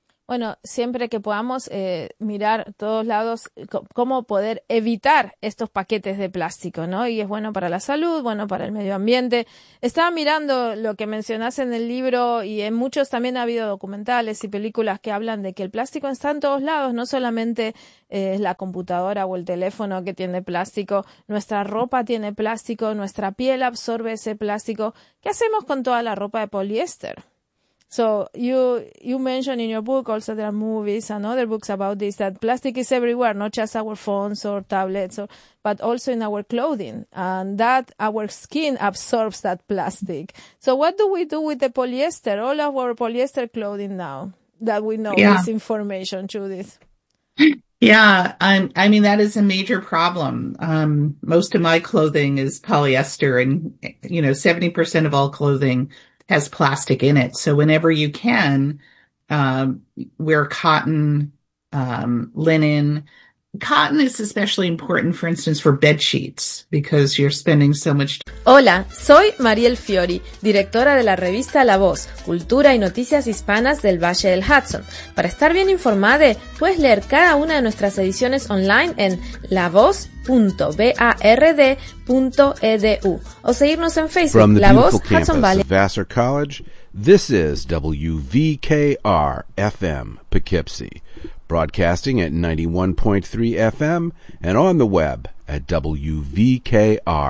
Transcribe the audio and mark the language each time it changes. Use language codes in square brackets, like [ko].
[es] Bueno, siempre que podamos mirar todos lados cómo poder evitar estos paquetes de plástico, ¿no? Y es bueno para la salud, bueno para el medio ambiente. Estaba mirando lo que mencionas en el libro y en muchos también ha habido documentales y películas que hablan de que el plástico está en todos lados, no solamente es la computadora o el teléfono que tiene plástico, nuestra ropa tiene plástico, nuestra piel absorbe ese plástico. ¿Qué hacemos con toda la ropa de poliéster? [en] So you mentioned in your book also there are movies and other books about this, that plastic is everywhere, not just our phones or tablets, or, but also in our clothing, and that our skin absorbs that plastic. So what do we do with the polyester, all of our polyester clothing now that we know this information, Judith? Yeah, I mean, that is a major problem. Most of my clothing is polyester, and, you know, 70% of all clothing has plastic in it. So whenever you can, wear cotton, linen. Cotton is especially important, for instance, for bed sheets, because you're spending so much time. [es] Hola, soy Mariel Fiori, directora de la revista La Voz, Cultura y Noticias Hispanas del Valle del Hudson. Para estar bien informada, puedes leer cada una de nuestras ediciones online en lavoz.bard.edu o seguirnos en Facebook, La Voz Hudson Valley. [en] From the beautiful campus of Vassar College, this is WVKR FM Poughkeepsie, broadcasting at 91.3 FM and on the web at WVKR.org.